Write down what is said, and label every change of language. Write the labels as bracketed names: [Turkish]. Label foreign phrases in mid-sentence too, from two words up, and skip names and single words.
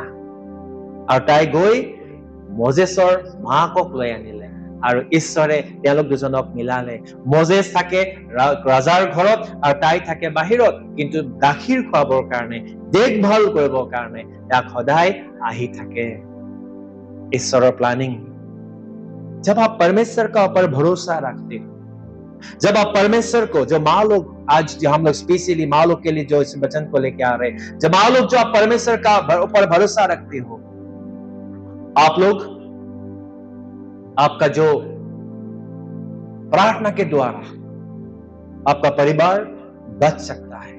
[Assamese] আৰু তাই গৈ মোজেছৰ মাকক লৈ আনিলে আৰু ঈশ্বৰে তেওঁলোক দুজনক মিলালে। মোজেছ থাকে ৰাজাৰ ঘৰত আৰু তাই থাকে বাহিৰত, কিন্তু গাখীৰ খুৱাবৰ কাৰণে, দেখভাল কৰিবৰ কাৰণে তাক সদায় আহি থাকে। [Hindi] ईश्वर प्लानिंग। जब आप परमेश्वर का ऊपर भरोसा रखते हो, जब आप परमेश्वर को, जो माँ लोग आज हम लोग स्पेशली माँ लोग के लिए जो इस वचन को लेके आ रहे हैं, जब माँ लोग जो आप परमेश्वर का ऊपर भरोसा रखते हो, आप लोग आपका जो प्रार्थना के द्वारा आपका परिवार बच सकता है।